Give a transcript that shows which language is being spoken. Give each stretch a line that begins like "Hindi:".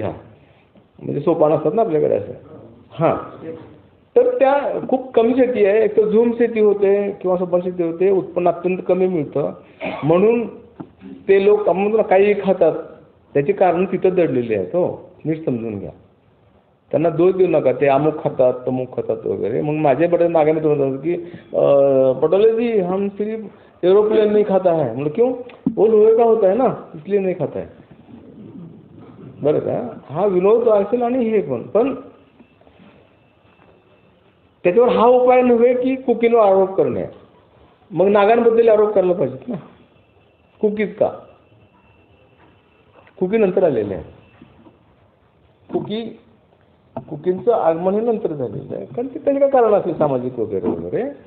Marathi: हा म्हणजे सोपान असतात ना आपल्याकडे असं. हां, तर त्या खूप कमी शेती आहे. एक तर झूम शेती होते किंवा सोपान शेती होते, उत्पन्न अत्यंत कमी मिळतं. म्हणून ते लोक काही खातात. त्याची कारण तिथं दडलेली आहेत. हो, नीट समजून घ्या. त्यांना दोष देऊ नका, ते अमुक खातात, तमुक खातात वगैरे. मग माझे बड़े मागे मित्र म्हणतात की
Hindi: पटोले जी हम सिर्फ एरोप्लेन नहीं खाता है. मतलब क्यों? वो लोहे का होता है ना, इसलिए नहीं खाता है.
Marathi: बरं का. हा विनोद असेल आणि हे पण त्याच्यावर हा उपाय नव्हे की कुकीवर आरोप करणे. मग नागांबद्दल आरोप करायला पाहिजेत ना. कुकीज का? कुकी नंतर आलेले आहे. कुकींचं आगमन हे नंतर झालेलं आहे, कारण ते त्याचे काय कारण असेल सामाजिक वगैरे वगैरे.